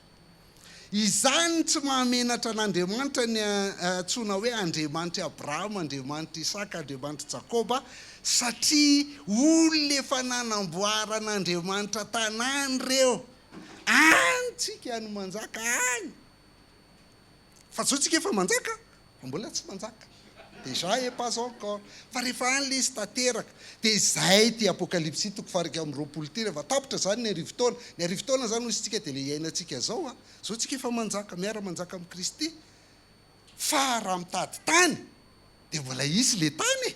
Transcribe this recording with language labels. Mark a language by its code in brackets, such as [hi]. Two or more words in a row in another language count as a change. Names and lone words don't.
[mg] Izany tsy mahamenatra an'Andriamanitra ny antsoina hoe Andriamanitra Abrahama, Andriamanitra Isaka, Andriamanitra Jakoba, satria olona efa nanamboaran'Andriamanitra tanàny reo. Any tsika no manjaka any. Fa zao tsika efa manjaka, fa mbola tsy manjaka. [fr] Déjà et pas encore. [mg] Fa rehefa any le izy tanteraka, dia izay ty apokalipsy toko farika amin'ny 20 ty rehefa tapitra zany ny arivo taona. Ny arivo taona zany hoy isitsika dia le iainantsika zao. Zao tsika efa manjaka, miara manjaka amin'ny Kristy. Fa raha mitady tany, dia mbola isy le tany.